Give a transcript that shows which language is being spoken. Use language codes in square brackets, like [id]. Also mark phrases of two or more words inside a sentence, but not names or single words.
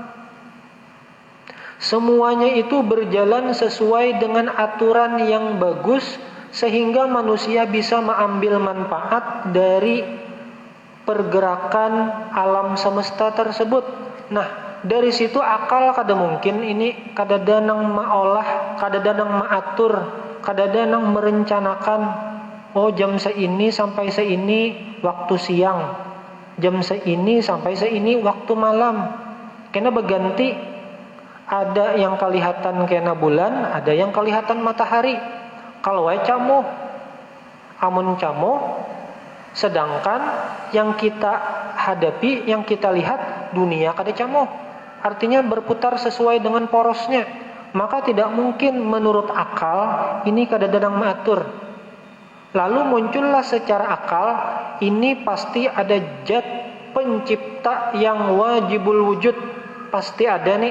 [id] Semuanya itu berjalan sesuai dengan aturan yang bagus, sehingga manusia bisa mengambil manfaat dari pergerakan alam semesta tersebut. [bjn] Nah, dari situ akal kada mungkin ini kada danang maolah, kada danang maatur, kada danang merencanakan, oh jam seini sampai seini waktu siang, jam seini sampai seini waktu malam. Kena berganti. Ada yang kelihatan kena bulan, ada yang kelihatan matahari. Kalau wae camuh, amun camuh, sedangkan yang kita hadapi, yang kita lihat, dunia kada camuh. [id] Artinya berputar sesuai dengan porosnya. Maka tidak mungkin menurut akal ini kada danang maatur. Lalu muncullah secara akal, ini pasti ada zat pencipta yang wajibul wujud, pasti ada nih.